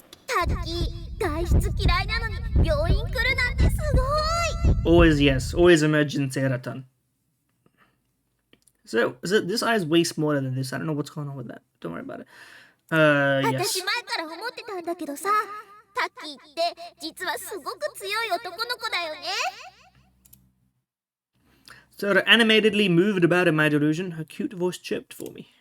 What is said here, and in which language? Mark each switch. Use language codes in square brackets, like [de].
[ja] タッキー、外出嫌いなのに病院来るなんてすごい。 [en] Always yes. Always imagine Seratan. So, this eye is way smaller than this. I don't know what's going on with that. Don't worry about it. Yes. [ja] 私前から思ってたんだけどさ、タッキーって実はすごく強い男の子だよね。 [en] Sora animatedly moved about in my delusion. Her cute voice chirped for me.